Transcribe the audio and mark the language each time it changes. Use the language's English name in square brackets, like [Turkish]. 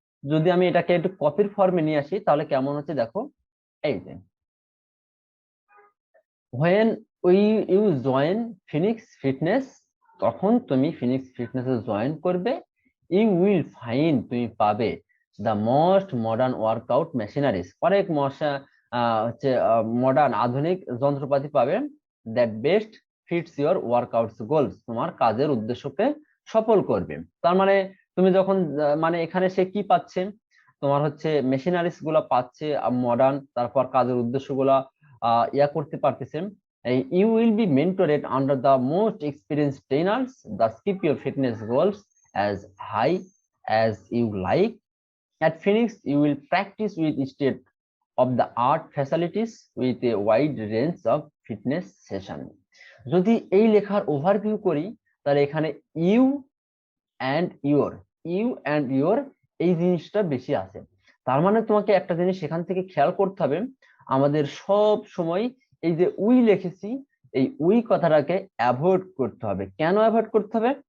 [Bangla] যদি আমি এটাকে একটু কপির ফর্মে নিয়ে আসি, তাহলে কেমন হচ্ছে দেখো, এই যে [English] when you join Phoenix Fitness, [Bangla] তখন তুমি ফিনিক্স ফিটনেসে জয়েন করবে, [English] you will find, [Bangla] তুমি পাবে [English] the most modern workout machineries, [Bangla] অনেক হচ্ছে মডার্ন আধুনিক যন্ত্রপাতি পাবে, [English] that best fits your workouts goals, [Bangla] তোমার কাজের উদ্দেশ্যকে সফল করবে। তার মানে তুমি যখন মানে এখানে সে কি পাচ্ছে, তোমার হচ্ছে মেশিনারিজ গুলা পাচ্ছে মডার্ন, তারপর কাজের উদ্দেশ্য গুলা ইয়া করতে পারতেছেন। [English] You will be mentored under the most experienced trainers. Thus, keep your fitness goals as high as you like. At Phoenix, you will practice with state of the art facilities with a wide range of fitness session. [Bangla] যদি এই লেখার overview করি, তাহলে এখানে you and your, you and your এই জিনিসটা বেশি আছে। তার মানে তোমাকে একটা জিনিস সেখান থেকে খেয়াল করতে হবে, আমাদের সব সময় এই যে উই লিখেছি, এই উই কথাটাকে অ্যাভয়েড করতে হবে। কেন অ্যাভয়েড করতে হবে?